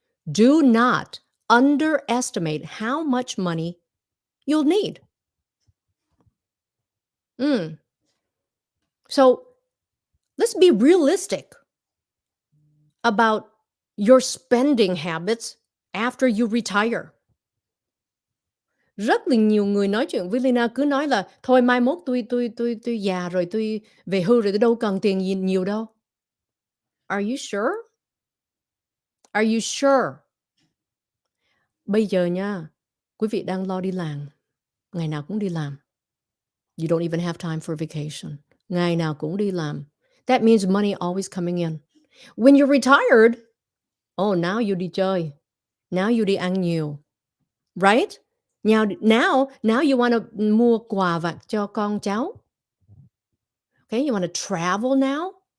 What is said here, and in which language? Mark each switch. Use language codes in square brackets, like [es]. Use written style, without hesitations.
[en] Do not underestimate how much money you'll need. So let's be realistic about your spending habits after you retire. [vi] Rất là nhiều người nói chuyện với Leyna cứ nói là thôi mai mốt tôi già rồi, tôi về hưu rồi, tôi đâu cần tiền gì nhiều đâu. [en] Are you sure? Are you sure? [vi] Bây giờ nha, quý vị đang lo đi làm, ngày nào cũng đi làm. [en] You don't even have time for vacation. [vi] Ngày nào cũng đi làm. [en] That means money always coming in. When you're retired, oh, now you [vi] đi chơi. [en] Now you [vi] đi ăn nhiều. [en] Right? Now you want to [vi] mua quà vặt cho con cháu. [en] Okay, you want to travel now.